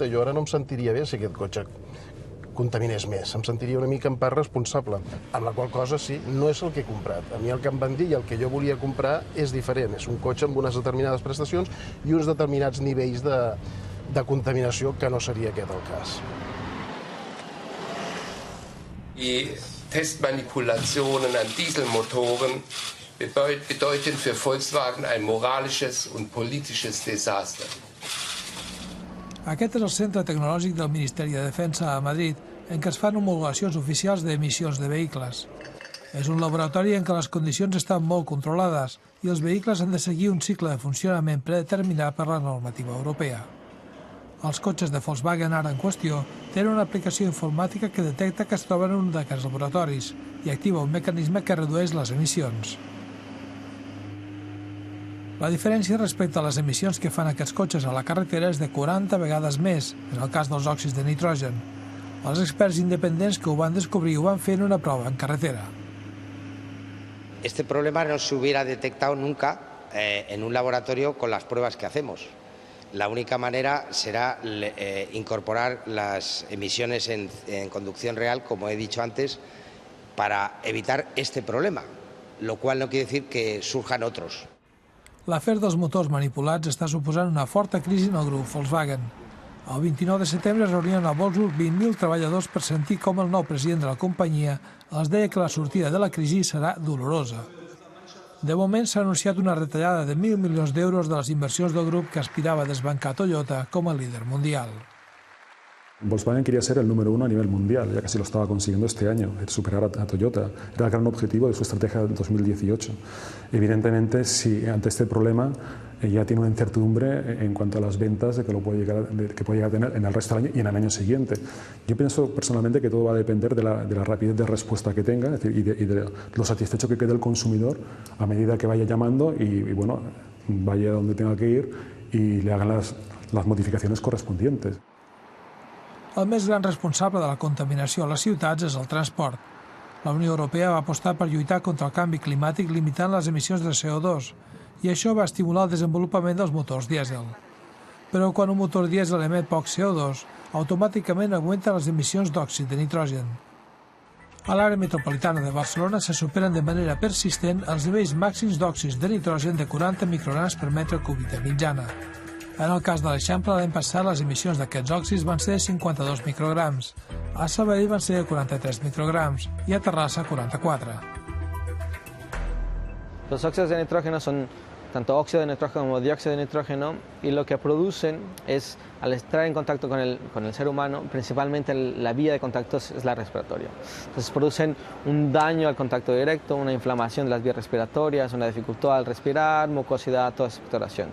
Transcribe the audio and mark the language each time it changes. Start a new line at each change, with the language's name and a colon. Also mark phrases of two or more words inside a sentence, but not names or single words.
Catalan: Jo ara no em sentiria bé si aquest cotxe contaminés més, em sentiria una mica en part responsable, amb la qual cosa sí, no és el que he comprat. A mi el que em van dir i el que jo volia comprar és diferent, és un cotxe amb unes determinades prestacions i uns determinats nivells de contaminació que no seria aquest el cas.
German: Die Testmanipulationen an Dieselmotoren bedeuten für Volkswagen ein moralisches und politisches Desaster.
Catalan: Aquest és el centre tecnològic del Ministeri de Defensa a Madrid, en què es fan homologacions oficials d'emissions de vehicles. És un laboratori en què les condicions estan molt controlades i els vehicles han de seguir un cicle de funcionament predeterminat per la normativa europea. Els cotxes de Volkswagen ara en qüestió tenen una aplicació informàtica que detecta que es troben en un d'aquests laboratoris i activa un mecanisme que redueix les emissions. La diferència respecte a les emissions que fan aquests cotxes a la carretera és de 40 vegades més, en el cas dels òxids de nitrogen. Els experts independents que ho van descobrir ho van fer en una prova en carretera.
Spanish: Este problema no se hubiera detectado nunca en un laboratorio con las pruebas que hacemos. La única manera será incorporar las emisiones en conducción real, como he dicho antes, para evitar este problema, lo cual no quiere decir que surjan otros.
Catalan: L'afer dels motors manipulats està suposant una forta crisi en el grup Volkswagen. El 29 de setembre es reunien a Wolfsburg 20.000 treballadors per sentir com el nou president de la companyia els deia que la sortida de la crisi serà dolorosa. De moment s'ha anunciat una retallada de 1.000 milions d'euros de les inversions del grup que aspirava a desbancar Toyota com a líder mundial.
Spanish: Volkswagen quería ser el número 1 a nivel mundial, ya casi lo estaba consiguiendo este año, superar a Toyota. Era el gran objetivo de su estrategia del 2018. Evidentemente, si ante este problema ya tiene una incertidumbre en cuanto a las ventas que puede llegar a tener en el resto del año y en el año siguiente. Yo pienso personalmente que todo va a depender de la rapidez de respuesta que tenga, es decir, y de lo satisfecho que quede el consumidor a medida que vaya llamando y bueno, vaya donde tenga que ir y le hagan las modificaciones correspondientes.
Catalan: El més gran responsable de la contaminació a les ciutats és el transport. La Unió Europea va apostar per lluitar contra el canvi climàtic limitant les emissions de CO2 i això va estimular el desenvolupament dels motors dièsel. Però quan un motor dièsel emet poc CO2, automàticament augmenta les emissions d'òxid de nitrogen. A l'àrea metropolitana de Barcelona se superen de manera persistent els nivells màxims d'òxids de nitrogen de 40 micrograms per metre cúbic de mitjana. En el cas de l'Eixample, l'any passat les emissions d'aquests òxids van ser de 52 micrograms. A Sabadell van ser de 43 micrograms i a Terrassa 44.
Spanish: Los óxidos de nitrógeno son tanto óxido de nitrógeno como dióxido de nitrógeno y lo que producen es, al estar en contacto con el ser humano, principalmente la vía de contacto es la respiratoria. Entonces producen un daño al contacto directo, una inflamación de las vías respiratorias, una dificultad al respirar, mucosidad, toda expectoración.